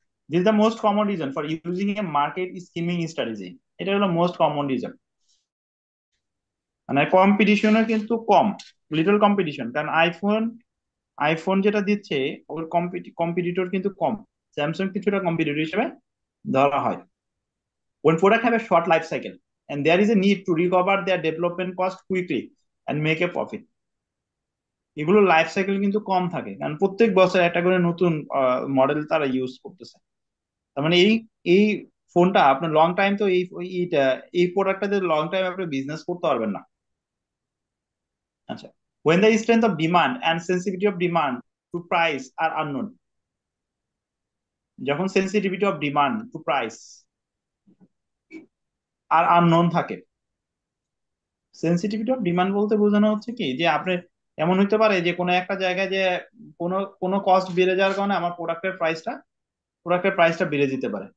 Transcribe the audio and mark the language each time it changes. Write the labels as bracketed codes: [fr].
[en] This the most common reason for using a market skimming strategy. [bn] এটা হলো most common reason. মানে কম্পিটিশনও কিন্তু কম, little competition. কারণ iPhone যেটা দিচ্ছে ওর কম্পিটিটর কিন্তু কম, স্যামসাং কিছুটা কম্পিটিটর হিসেবে ধরা হয়। [en] When product have a short life cycle and there is a need to recover their development cost quickly and make a profit, [bn] এগুলো লাইফ সাইকেল কিন্তু কম থাকে, কারণ প্রত্যেক বছর একটা করে নতুন মডেল তারা ইউজ করতেছে। তার মানে এই এই ফোনটা আপনার লং টাইম তো এইটা, এই প্রোডাক্টটাতে লং টাইম আপনি বিজনেস করতে পারবেন না। [en] আচ্ছা, when the strength of demand and sensitivity of demand to price are unknown. যখন sensitivity of demand to price আর unknown থাকে। [bn] সেন্সিটিভিটি অফ ডিমান্ড বলতে বোঝানো হচ্ছে কি, যে আপনি এমন হইতে পারে যে কোনো একটা জায়গায় যে কোনো কোনো কস্ট বেড়ে যাওয়ার কারণে আমার প্রোডাক্টের প্রাইসটা বেড়ে যেতে পারে।